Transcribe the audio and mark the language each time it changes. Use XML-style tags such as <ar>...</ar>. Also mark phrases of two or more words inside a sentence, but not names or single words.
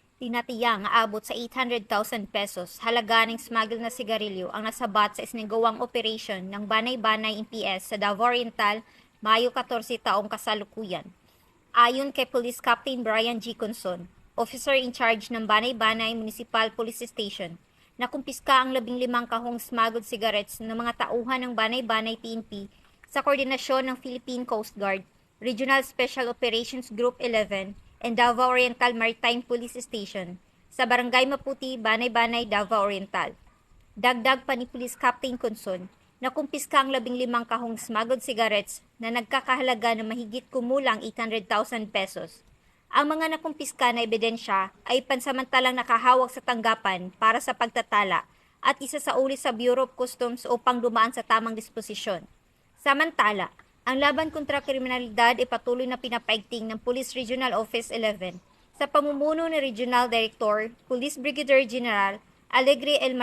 <tl>Tinatiyang aabot sa 800,000 pesos halaga ng smuggled na sigarilyo ang nasabat sa isinagawang operasyon ng Banay-Banay MPS sa Davao Oriental, Mayo 14 taong kasalukuyan. Ayon kay Police Captain Brian G. Conson,</tl> <en>officer in charge</en> <tl>ng Banay-Banay Municipal Police Station, nakumpiska ang 15 kahong</tl> <en>smuggled cigarettes</en> <tl>ng mga tauhan ng Banay-Banay PNP sa koordinasyon ng Philippine Coast Guard, Regional Special Operations Group 11, and Davao Oriental Maritime Police Station sa Barangay Maputi, Banay-Banay, Davao Oriental. Dagdag pa ni Police Captain Conson, nakumpiska ang 15 kahong</tl> <en>smuggled cigarettes</en> <tl>na nagkakahalaga ng mahigit kumulang 800,000 pesos. Ang mga nakumpiska na ebidensya ay pansamantalang nakahawak sa tanggapan para sa pagtatala at isa sa uli sa Bureau of Customs upang dumaan sa tamang disposisyon. Samantala, ang laban kontra kriminalidad ay patuloy na pinapaigting ng Police Regional Office 11 sa pamumuno ni Regional Director, Police Brigadier General Alegre L.</tl>